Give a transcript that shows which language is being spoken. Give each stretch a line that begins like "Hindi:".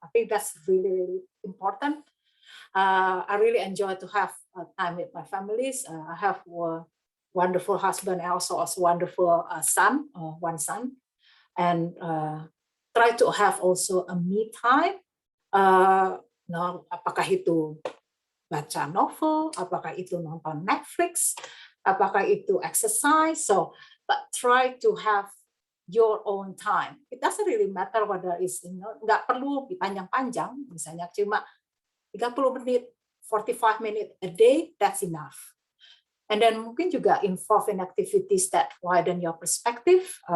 English: I think that's really, really important. I really enjoy to have time with my families. I have a wonderful husband and also a wonderful son, one son. And try to have also a me time.
Indonesian: Apakah itu baca novel, apakah itu nonton Netflix, apakah itu exercise.
English: So, but try to have your own time. It doesn't really matter whether it's,
Indonesian: nggak perlu dipanjang-panjang, misalnya cuma 30 menit,
English: 45 minutes a day, that's enough. And then
Indonesian: mungkin juga
English: involve in activities that widen your perspective.